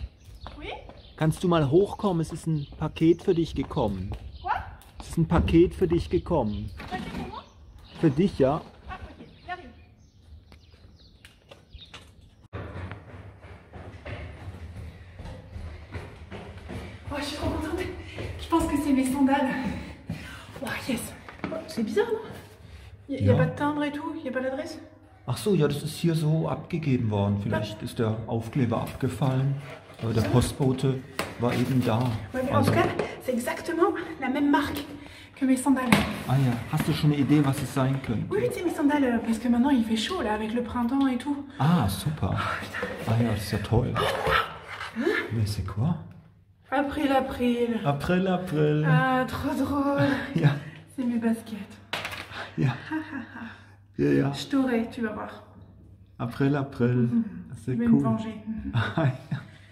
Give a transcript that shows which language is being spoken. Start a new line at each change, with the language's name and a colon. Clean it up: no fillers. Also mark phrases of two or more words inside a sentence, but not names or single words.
French: Oui?
German: Kannst du mal hochkommen? Es ist ein Paket für dich gekommen.
French: Quoi?
German: Es ist ein Paket für dich gekommen.
French: Paket pour moi?
German: Für dich, ja?
French: Ah, ok, j'arrive. Oh, je suis trop contente. Je pense que c'est mes sandales. Oh, yes. Oh, c'est bizarre, non? Il n'y a
German: Ja.
French: pas de timbre et tout? Il n'y a pas d'adresse?
German: Ach so, ja, das ist hier so abgegeben worden. Vielleicht ist der Aufkleber abgefallen. Aber der Postbote war eben da.
French: Ouais, mais en tout cas, c'est exactement la même marque que mes sandales.
German: Ah ja, hast du schon eine Idee, was es sein könnte?
French: Oui, tu sais, mes sandales, parce que maintenant il fait chaud là, avec le printemps et tout.
German: Ah, super. Ah ja, das ist ja toll.
French: Mais c'est quoi?
German: April, April. April, April.
French: Ah, trop drôle.
German: Ja.
French: C'est mes baskets.
German: Ja. Ja, ja.
French: Je t'aurai, tu vas voir.
German: April, April.
French: Je C'est vais me cool. venger.
German: Ah, ja.